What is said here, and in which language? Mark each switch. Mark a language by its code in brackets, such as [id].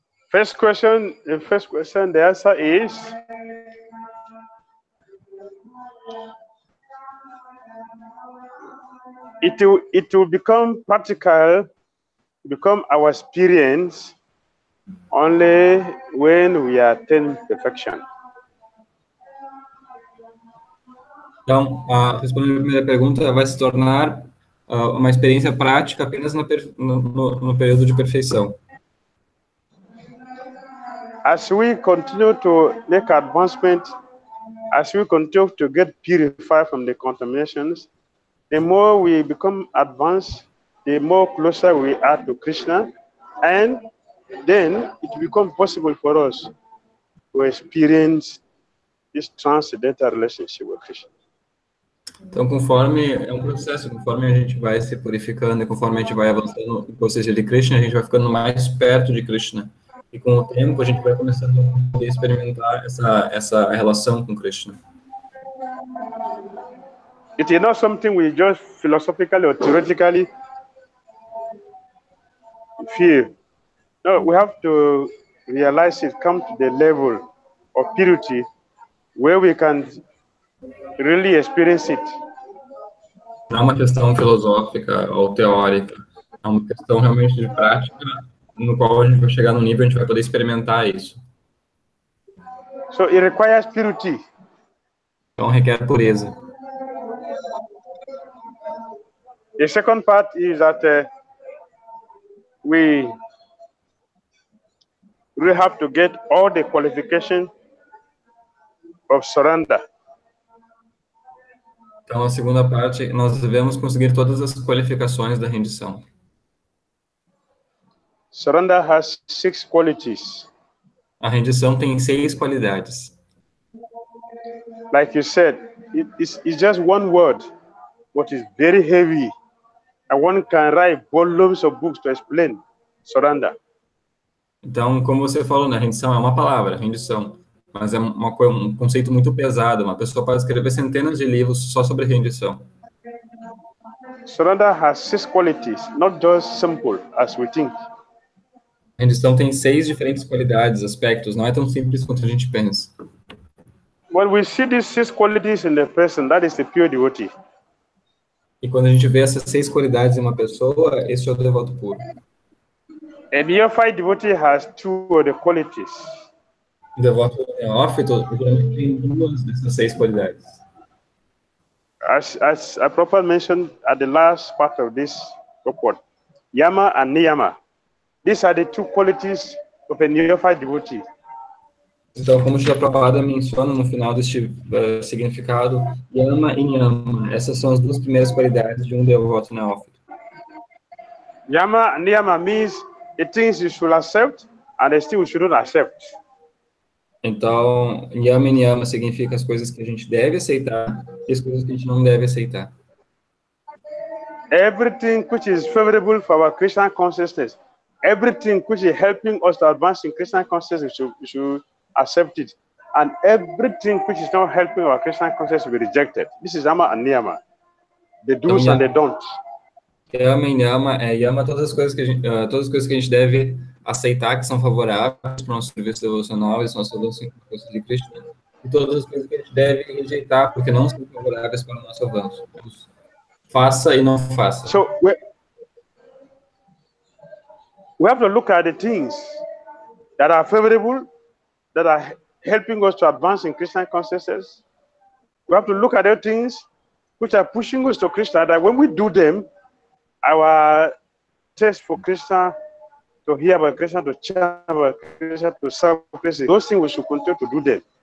[en] First question, the answer is it will become practical, become our experience only when we attain perfection. [pt] Então, respondendo a primeira pergunta, vai se tornar uma experiência prática apenas no período de perfeição. [en] As we continue to make advancement, as we continue to get purified from the contaminations, the more we become advanced, the more closer we are to Krishna, and then it becomes possible for us to experience this transcendental relationship with Krishna. [pt] Então, conforme é um processo, conforme a gente vai se purificando e conforme a gente vai avançando no processo de Krishna, a gente vai ficando mais perto de Krishna. E com o tempo a gente vai começando a poder experimentar essa relação com Krishna. [en] It is not something we just philosophically or theoretically feel. No, we have to realize it comes to the level of purity where we can really experience it. [pt] Não é uma questão filosófica ou teórica, é uma questão realmente de prática, no qual a gente vai chegar no nível, a gente vai poder experimentar isso. [en] So it requires purity. [pt] Então requer pureza. [en] The second part is that we really have to get all the qualification of surrender. [pt] Então, a segunda parte, nós devemos conseguir todas as qualificações da rendição. [en] Surrender has 6 qualities. [pt] A rendição tem 6 qualidades. [en] Like you said, it's just one word, but it's very heavy. And one can write volumes of books to explain surrender. [pt] Então, como você falou, né, rendição é uma palavra, rendição. Mas é um conceito muito pesado. Uma pessoa pode escrever centenas de livros só sobre rendição. [en] Surrender has 6 qualities, not just simple as we think. [pt] A rendição tem 6 diferentes qualidades, aspectos, não é tão simples quanto a gente pensa. [en] When we see these 6 qualities in a person, that is the pure devotee. [pt] E quando a gente vê essas 6 qualidades em uma pessoa, esse é o devoto puro. [en] A neophyte devotee has 2 of the qualities. [pt] O devoto neófito geralmente tem 2 dessas 6 qualidades. [en] As I Prabhupada mentioned at the last part of this report, Yama and Niyama. These are the 2 qualities of a neophyte devotee. [pt] Então, como Srila Prabhupada menciona no final deste significado, Yama e Niyama, essas são as 2 primeiras qualidades de um devoto neófito. [en] Yama and Niyama means the things you should accept and the things you shouldn't accept. [pt] Então, Yama e Niyama significa as coisas que a gente deve aceitar e as coisas que a gente não deve aceitar. [en] Everything which is favorable for our Krishna consciousness, everything which is helping us to advance in Krishna consciousness, we should accept it. And everything which is not helping our Krishna consciousness will be rejected. This is Yama and Niyama, the do's and the don'ts. [pt] Yama e Niyama Yama todas as coisas que a gente deve aceitar que são favoráveis para o nosso serviço devocional e são nosso avanço em consciência de Krishna, e todas as coisas que a gente deve rejeitar porque não são favoráveis para o nosso avanço. Faça e não faça. [en] So we have to look at the things that are favorable, that are helping us to advance in Krishna consciousness. We have to look at the things which are pushing us to Krishna, that when we do them, our taste for Krishna, to hear about Krishna, to chant about Krishna, to serve Krishna, those things we should continue to do them.